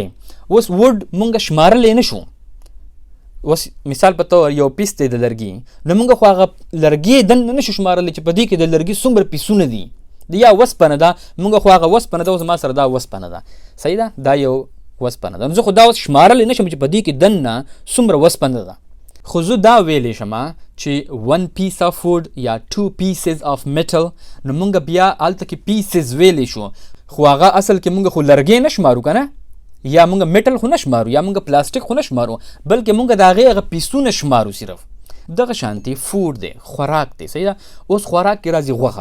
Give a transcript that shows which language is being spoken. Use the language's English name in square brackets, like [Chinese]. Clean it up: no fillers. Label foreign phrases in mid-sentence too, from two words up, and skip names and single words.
[Pashto] اوس ووډ مونږ شمارلی نه شو. اوس مثال په طور یو پیس دی د لرګي، نو مونږ خو هغه لرګي دننه نشو شمارلی چې په دې کې د لرګي څومره پیسونه دي. یا وسپنه ده، مونږ خو هغه وسپنه ده، اوس ما سره دا وسپنه ده، صحیح ده، دا یو وسپنه ده. نو زه خو دا اوس شمارلی نه شم چې په دې کې دننه څومره وسپنه ده. خو زه دا ویلی شم چې [English] 1 piece of wood [Pashto] یا [English] 2 pieces of metal. [Pashto] نو مونږ بیا هلته کې پیسز ویلی شو، خو هغه اصل کې مونږ خو لرګی نه شمارو که نه، یا مونږ میټل خو نه شمارو، یا مونږ پلاستیک خو نه شمارو، بلکې مونږ د هغې هغه پیسونه شمارو صرف. دغه شانتې فوډ دی، خوراک دی، صحیح ده. اوس خوراک کې راځي غوښه.